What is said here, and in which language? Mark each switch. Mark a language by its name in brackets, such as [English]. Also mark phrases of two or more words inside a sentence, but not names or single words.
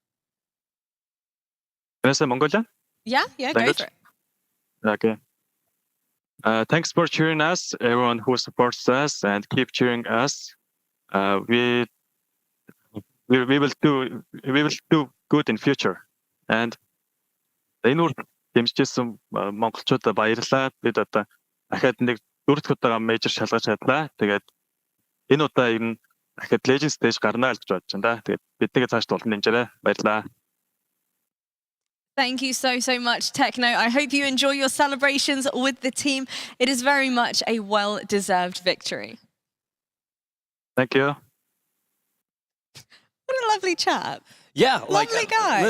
[English] Can I say MongolZ? Yeah, Language? Go for it. Okay. Thanks for cheering us, everyone who supports us, and keep cheering us. We we will do good in future. [Mongolian] And энэ үр дэмжижсэн монголчуудад баярлалаа. Бид одоо дахиад нэг 4 дахь удаа major шалгаж чадлаа. Тэгээд энэ удаа ер нь дахиад [English] legend stage [Mongolian] гарнаа гэж бодож байна. Тэгээд биднийг цааш тулан дэмжээрэй. Баярлалаа. [English] Thank you so much, Techno. I hope you enjoy your celebrations with the team. It is very much a well-deserved victory. Thank you. What a lovely chap. Yeah, lovely guy.